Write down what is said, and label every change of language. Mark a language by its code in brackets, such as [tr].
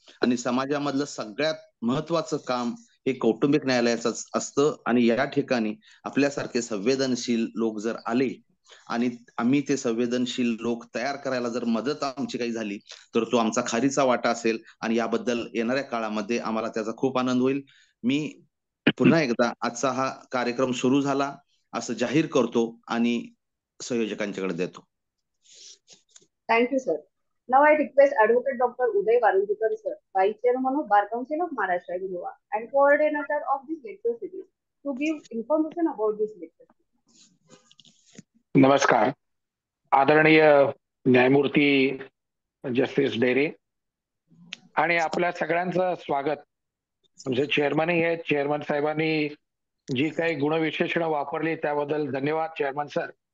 [mr] आणि समाजामधलं सगळ्यात महत्वाचं काम हे कौटुंबिक न्यायालयाचंच असतं आणि या ठिकाणी आपल्यासारखे संवेदनशील लोक जर आले आणि आम्ही ते संवेदनशील लोक तयार करायला जर मदत आमची काही झाली तर तो आमचा खारीचा वाटा असेल आणि याबद्दल येणाऱ्या काळामध्ये आम्हाला त्याचा खूप आनंद होईल. मी पुन्हा एकदा आजचा हा कार्यक्रम सुरू झाला असं जाहीर करतो आणि संयोजकांच्याकडे देतो. [en] Thank you, sir. Now I request Advocate Dr. Uday Wadgurkar Sir, Vice Chairman of Bar Council of Maharashtra and Goa and coordinator of this lecture series, to give information about this lecture. [mr] नमस्कार. आदरणीय न्यायमूर्ती justice डेरे आणि आपल्या सगळ्यांचं स्वागत. आमचे चेअरमनही आहेत. Chairman साहेबांनी जी काही गुणविशेषणं वापरली त्याबद्दल धन्यवाद चेअरमन सर.